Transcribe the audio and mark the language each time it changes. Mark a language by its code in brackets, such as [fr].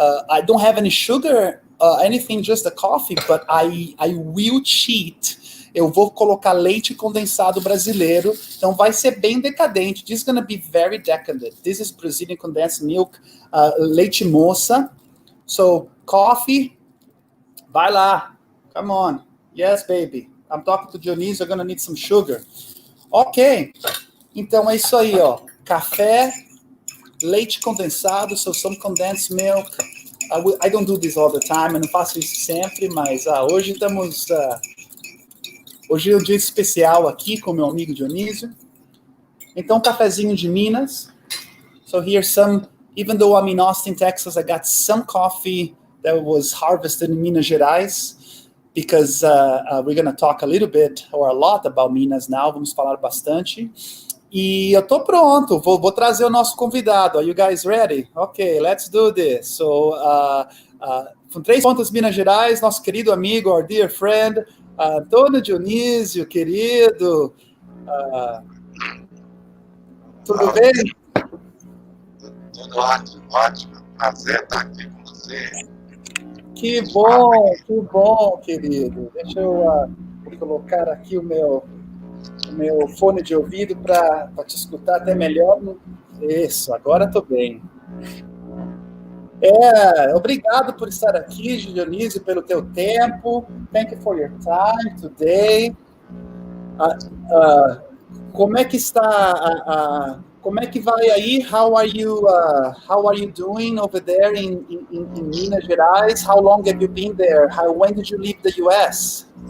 [en] I don't have any sugar, anything, just the coffee, but I will cheat. [pt] Eu vou colocar leite condensado brasileiro, então vai ser bem decadente. [en] This is going to be very decadent. This is Brazilian condensed milk, leite moça. So, coffee, [pt] vai lá. [en] Come on. Yes, baby. I'm talking to Dionisio, I'm going to need some sugar. [pt] Ok. Então é isso aí, ó. Café, leite condensado, [en] so some condensed milk. I don't do this all the time, [pt] eu não faço isso sempre, mas hoje estamos... Hoje é um dia especial aqui com meu amigo Dionisio. Então, cafezinho de Minas. [en] So here's some, even though I'm in Austin, Texas, I got some coffee that was harvested in Minas Gerais, because we're going to talk a little bit, or a lot, about Minas now. [pt] Vamos falar bastante. E eu tô pronto, vou trazer o nosso convidado. [en] Are you guys ready? Okay, let's do this. So, [pt] com 3 Pontas, Minas Gerais, nosso querido amigo, [en] our dear friend, [pt] Antônio Dionisio, querido. Tudo bem? Tudo ótimo, ótimo. Prazer estar aqui com você. Que bom, querido. Deixa eu colocar aqui o meu fone de ouvido para te escutar até melhor. Isso, agora estou bem. Obrigado por estar aqui, Dionísio, pelo teu tempo. [en] Thank you for your time today. [pt] Como é que está? Como é que vai aí? [en] How are you doing over there in Minas Gerais? How long have you been there? When did you leave the U.S.?